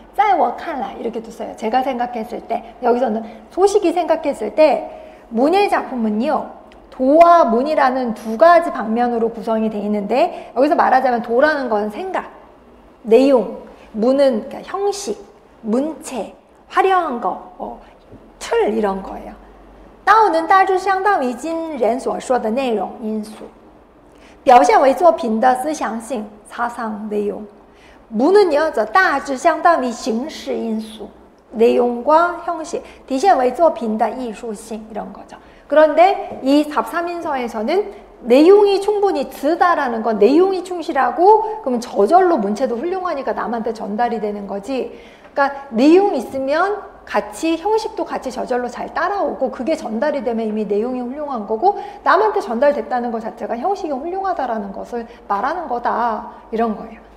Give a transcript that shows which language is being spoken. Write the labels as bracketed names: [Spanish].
[Chinese] 在我看来 [Korean] 이렇게도 써요. 제가 생각했을 때. 여기서는 소식이 생각했을 때 문의 작품은요. 도와 문이라는 두 가지 방면으로 구성이 되어 있는데 여기서 말하자면 도라는 건 생각, 내용, 문은 그러니까 형식, 문체, 화려한 거, 틀 이런 거예요. [Chinese] 道能大致相当于今人所说的内容因素 表现为作品的思想性 [Korean] 사상 내용. 문은요, [Chinese] 大致相当于形式因素 [Korean] 내용과 형식, [Chinese] 体现为作品的艺术性 [Korean] 이런 거죠. 그런데 이 답 3인서에서는 내용이 충분히 드다라는 건 내용이 충실하고 그러면 저절로 문체도 훌륭하니까 남한테 전달이 되는 거지. 그러니까 내용이 있으면 같이 형식도 같이 저절로 잘 따라오고 그게 전달이 되면 이미 내용이 훌륭한 거고 남한테 전달됐다는 것 자체가 형식이 훌륭하다라는 것을 말하는 거다 이런 거예요.